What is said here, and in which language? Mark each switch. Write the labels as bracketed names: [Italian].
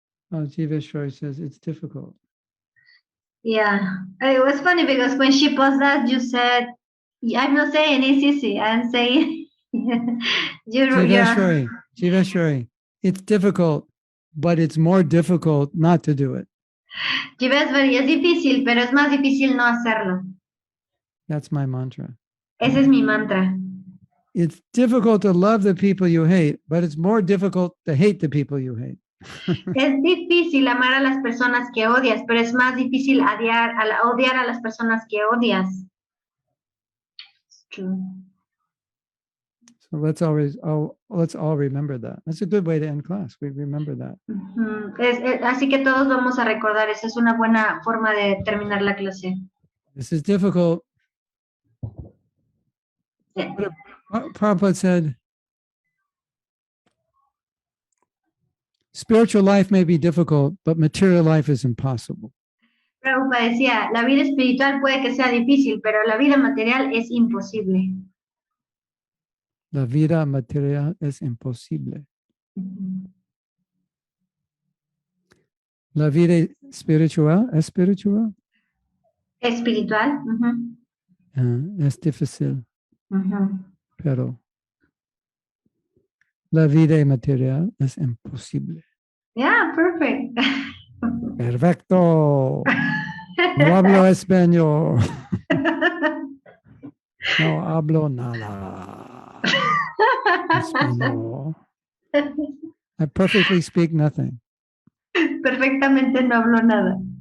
[English] Oh, Jiveshwari says it's difficult. Yeah, it was funny because when she posted that, you said, I'm not saying it's easy. I'm saying Jiveshwari, it's difficult, but it's more difficult not to do it. [Spanish] Jiveshwari, es difícil, pero es más difícil no hacerlo. [English] That's my mantra. [Spanish] Ese es mi mantra. [English] It's difficult to love the people you hate, but it's more difficult to hate the people you hate. [Spanish] Es difícil amar a las personas que odias, pero es más difícil odiar a las personas que odias. [English] It's true. So let's all remember that. That's a good way to end class. We remember that. [Spanish] Así que todos vamos a recordar, esa es una buena forma de terminar la clase. [English] This is difficult. Yeah. Prabhupada said, spiritual life may be difficult, but material life is impossible. [Spanish] Prabhupada decía, la vida espiritual puede que sea difícil, pero la vida material es imposible. La vida material es imposible. La vida espiritual es espiritual. Espiritual. Es difícil, pero la vida material es imposible. [English] Yeah, perfect. [Spanish] Perfecto. No hablo español. No hablo nada. Español. [English] I perfectly speak nothing. [Spanish] Perfectamente no hablo nada.